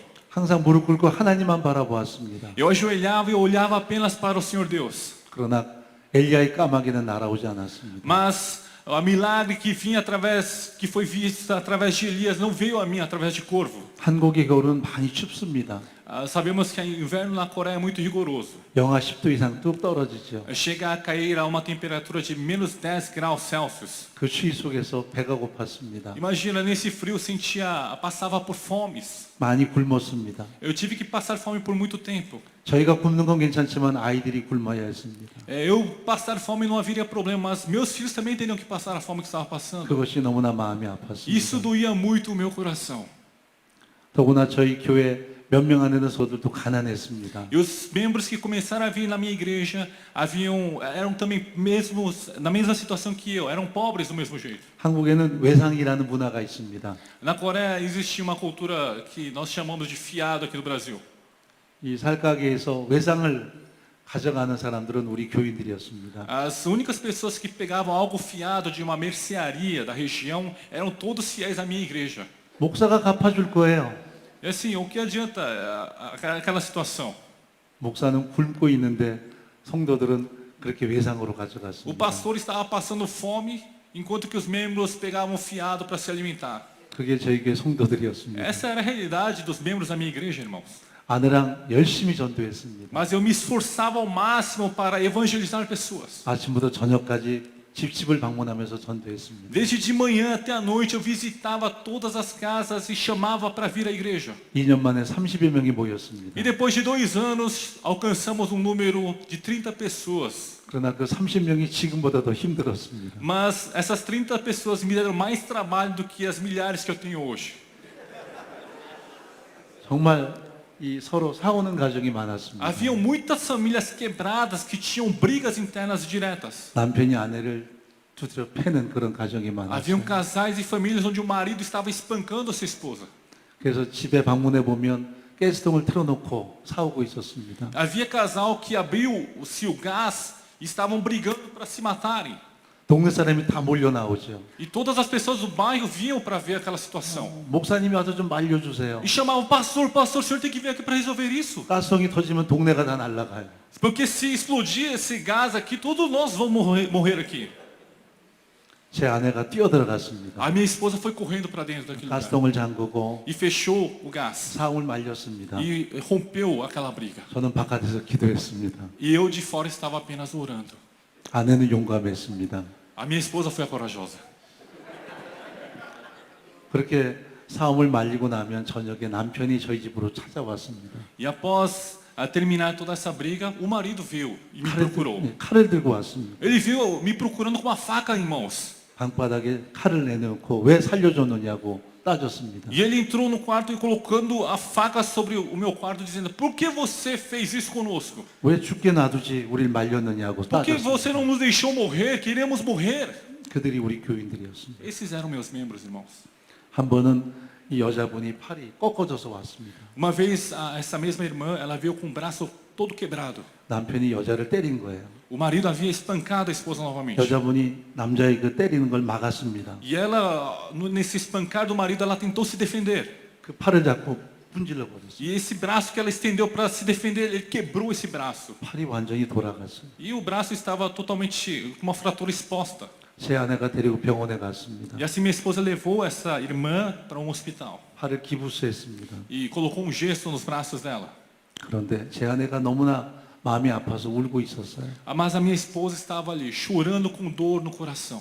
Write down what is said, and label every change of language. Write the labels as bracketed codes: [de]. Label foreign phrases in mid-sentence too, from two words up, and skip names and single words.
[ko] 항상 무릎 꿇고 하나님만 바라보았습니다. [pt] Eu ajoelhava e olhava apenas para o Senhor Deus. [ko] 그러나 엘리야의 까마귀는 날아오지 않았습니다. [pt] Mas o milagre que foi visto através de Elias não veio a mim através de corvo. [ko] 한국의 겨울은 많이 춥습니다. [pt] Sabemos que o inverno na Coreia é muito rigoroso. [ko] 영하 10도 이상 뚝 떨어지죠. [pt] Chega a cair a uma temperatura de menos 10 graus Celsius. [ko] 그 추위 속에서 배가 고팠습니다. [pt] Imagina, nesse frio eu passava por fomes. [ko] 많이 굶었습니다. [pt] Eu tive que passar fome por muito tempo. [ko] 저희가 굶는 건 괜찮지만 아이들이 굶어야 했습니다. [pt] Eu passar fome não haveria problema, mas meus filhos também teriam que passar a fome que estava passando. [ko] 그것이 너무나 마음이 [pt] Isso [ko] 아팠습니다. [pt] doía muito o meu coração. [ko] 더구나 저희 교회 몇 명 안에는 서들도 가난했습니다. [pt] E os membros que começaram a vir na minha igreja eram também na mesma situação que eu, eram pobres do mesmo jeito. [ko] 한국에는 외상이라는 문화가 있습니다. [pt] Na Coreia existia uma cultura que nós chamamos de fiado aqui no Brasil. [ko] 이 살가게에서 외상을 가져가는 사람들은 우리 교인들이었습니다. [pt] As únicas pessoas que pegavam algo fiado de uma mercearia da região eram todos fiéis à minha igreja. [ko] 목사가 갚아줄 거예요. [pt] E assim, o que adianta aquela situação? [ko] 목사는 굶고 있는데 성도들은 그렇게 외상으로 [pt] O [ko] 가져갔습니다. [pt] pastor estava passando fome, enquanto que os membros pegavam fiado para se alimentar. [ko] 그게 저희 교회 성도들이었습니다. [pt] Essa era a realidade dos membros da minha igreja, irmãos. [ko] 아내랑 열심히 전도했습니다. [pt] Mas eu me esforçava ao máximo para evangelizar pessoas. [ko] 아침부터 저녁까지 집집을 방문하면서 전도했습니다. [pt] Desde de manhã até a noite eu visitava todas as casas e chamava para vir à igreja. [ko] 2년 만에 30여 명이 모였습니다. [pt] E depois de 2 anos alcançamos um número de 30 pessoas. [ko] 그러나 그 30명이 지금보다 더 힘들었습니다. [pt] Mas essas 30 pessoas me deram mais trabalho do que as milhares que eu tenho hoje. [ko] 정말 이 서로 싸우는 가정이 많았습니다. [pt] Haviam muitas famílias quebradas que tinham brigas internas diretas. [ko] 남편이 아내를 두드려 패는 그런 가정이 [pt] Haviam [ko] 많았어요. [pt] casais e famílias onde o marido estava espancando a sua esposa. [ko] 그래서 집에 방문해 보면 가스통을 틀어놓고 싸우고 있었습니다. [pt] Havia casal que abriu-se o gás e estavam brigando para se matarem. [ko] 동네 사람이 다 몰려 나오죠. [pt] E todas as pessoas do bairro vinham para ver aquela situação. [ko] 목사님이 와서 좀 말려주세요. [pt] E chamavam, pastor, pastor, o senhor tem que vir aqui para resolver isso. [ko] 가스통이 터지면 동네가 다 날아가요. [pt] Porque se explodir esse gás aqui, todos nós vamos morrer aqui. [ko] 제 아내가 뛰어들어갔습니다. [pt] A minha esposa foi correndo para dentro daquele lugar. [ko] 가스통을 잠그고 [pt] E fechou o gás. [ko] 상을 말렸습니다. [pt] E rompeu aquela briga. [ko] 저는 바깥에서 기도했습니다. [pt] E eu de fora estava apenas orando. [ko] 아내는 용감했습니다. [pt] A minha esposa foi a corajosa. [ko] 그렇게 싸움을 말리고 나면 저녁에 남편이 저희 집으로 찾아왔습니다. [pt] E após terminar toda essa briga, o marido veio e me procurou. [ko] 칼을 들고 왔습니다. [pt] Ele veio me procurando com uma faca em mãos. [ko] 방바닥에 칼을 내놓고 왜 살려줬느냐고 따졌습니다. [pt] E ele entrou no quarto e colocando a faca sobre o meu quarto, dizendo: por que você fez isso conosco? [ko] 왜 죽게 놔두지 우리를 말렸느냐고 [pt] Por que [ko] 따졌습니다. [pt] você não nos deixou morrer? Queríamos morrer. [ko] 그들이 우리 교인들이었습니다. [pt] Esses eram meus membros, irmãos. [ko] 한 번은 이 여자분이 팔이 꺾어져서 왔습니다. [pt] Uma vez, essa mesma irmã, ela veio com o braço todo quebrado. [ko] 남편이 여자를 때린 거예요. [pt] O marido havia espancado a esposa novamente. [ko] 여자분이 남자의 그 때리는 걸 막았습니다. [pt] E ela, nesse espancar do marido, ela tentou se defender. [ko] 그 팔을 잡고 분질러 버렸어요. [pt] E esse braço que ela estendeu para se defender, ele quebrou esse braço. [ko] 팔이 완전히 돌아갔어요. [pt] E o braço estava totalmente com uma fratura exposta. [ko] 제 아내가 데리고 병원에 갔습니다. [pt] E assim minha esposa levou essa irmã para um hospital. [ko] 팔을 기부스했습니다. [pt] E colocou um gesso nos braços dela. [ko] 그런데 제 아내가 너무나 마음이 아파서 울고 있었어요. [pt] Mas a minha esposa estava ali, chorando com dor no coração.